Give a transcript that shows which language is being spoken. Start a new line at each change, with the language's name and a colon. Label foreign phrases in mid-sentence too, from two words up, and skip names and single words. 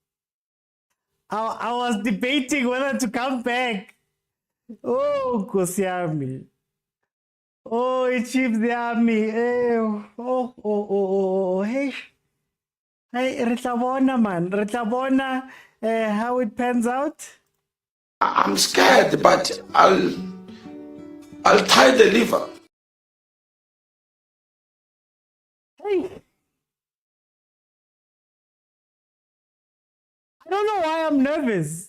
English: I was debating whether to come back. Oh, Kosiami. Oh, Chiefs Yami.
Northern Sotho: Hey. Hey, re tla bona, man. Re tla bona
English: how it pans out. I'm scared, but I'll tie the liver. Hey. I don't know why I'm nervous.